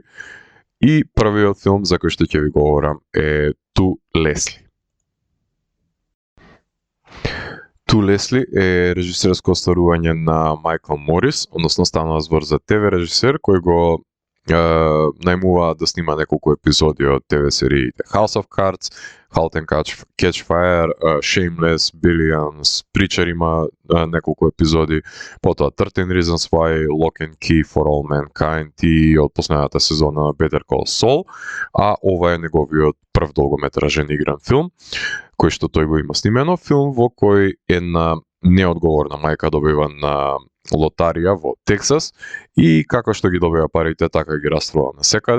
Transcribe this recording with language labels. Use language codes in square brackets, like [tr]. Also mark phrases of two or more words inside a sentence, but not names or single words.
[mk] И првиот филм за кој што ќе ви говорам е Ту Лесли. Ту Лесли е режисерско остварување на Майкл Морис, односно станува збор за ТВ режисер кој го најмува да снима неколку епизоди од ТВ сериите House of Cards, Halt and Catch Fire, Shameless, Billions, Preacher има неколку епизоди, потоа 13 Reasons Why, Lock and Key for All Mankind и од последната сезона на Better Call Saul, а ова е неговиот прв долгометражен игран филм, кој што тој го има снимено, филм во кој една неодговорна мајка добива на лотарија во Тексас и како што ги добива парите, така ги раствала на секаде,